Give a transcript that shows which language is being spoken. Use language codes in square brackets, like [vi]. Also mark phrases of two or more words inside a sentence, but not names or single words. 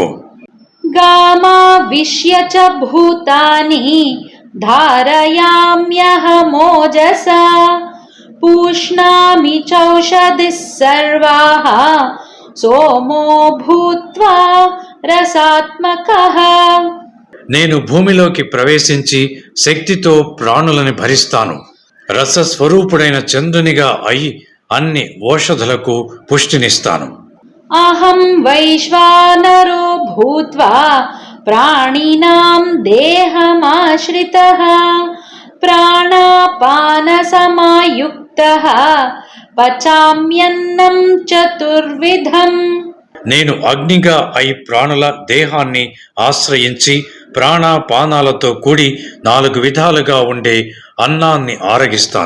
[sa] గామావిశ్య చ భూతాని ధారయామ్యహమోజసా పూష్ణామి చౌషధిః సర్వాః సోమో భూత్వా రసాత్మకః. [te] నేను భూమిలోకి ప్రవేశించి శక్తితో ప్రాణులని భరిస్తాను. రసస్వరూపుడైన చంద్రునిగా అయి అన్ని ఓషధులకు పుష్టినిస్తాను. [sa] అహం వైశ్వానరో భూత్వా ప్రాణినాం దేహమాశ్రితః ప్రాణాపానసమాయుక్తః పచామ్యన్నం చతుర్విధం. [te] నేను అగ్నిగా అయి ప్రాణుల దేహాన్ని ఆశ్రయించి ప్రాణాపానాలతో కూడి 4 విధాలుగా ఉండే అన్నాన్ని ఆరగిస్తాను.